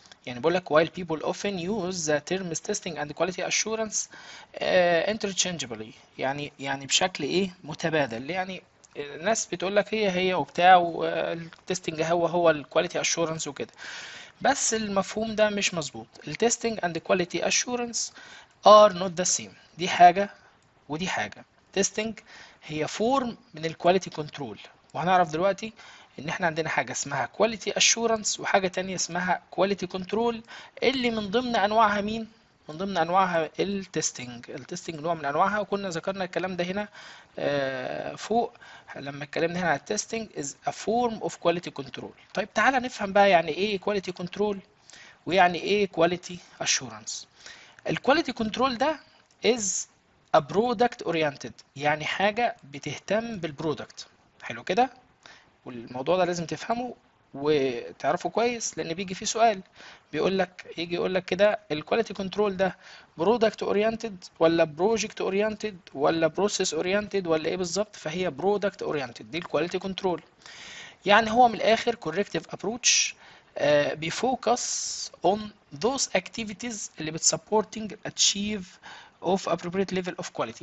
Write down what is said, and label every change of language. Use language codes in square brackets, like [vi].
[ar] يعني بقول لك [en] while people often use the terms testing and quality assurance interchangeably، [ar] يعني بشكل ايه متبادل. يعني الناس بتقول لك هي وبتاع، والتستنج هو الكواليتي اشورنس وكده. بس المفهوم ده مش مظبوط. التستنج [en] and quality assurance are not the same. [ar] دي حاجة ودي حاجة. تيستنج هي فورم من الكواليتي كنترول، وهنعرف دلوقتي ان احنا عندنا حاجة اسمها كواليتي اشورنس وحاجة تانية اسمها كواليتي كنترول، اللي من ضمن انواعها مين؟ من ضمن انواعها التستنج. التستنج نوع من انواعها، وكنا ذكرنا الكلام ده هنا فوق لما اتكلمنا هنا على التستنج [en] is a form of quality control. [ar] طيب تعالى نفهم بقى يعني ايه quality control ويعني ايه quality assurance. الكواليتي كنترول ده [en] is a product oriented، [ar] يعني حاجة بتهتم بالبرودكت. حلو كده. والموضوع ده لازم تفهمه وتعرفه كويس، لان بيجي فيه سؤال بيقول لك، يجي يقول لك كده الكواليتي كنترول ده برودكت اورينتد ولا بروجكت اورينتد ولا بروسيس اورينتد ولا ايه بالظبط؟ فهي برودكت اورينتد دي الكواليتي كنترول. يعني هو من الاخر [en] corrective approach بيفوكس on those activities اللي بتسupporting achieve of appropriate level of quality.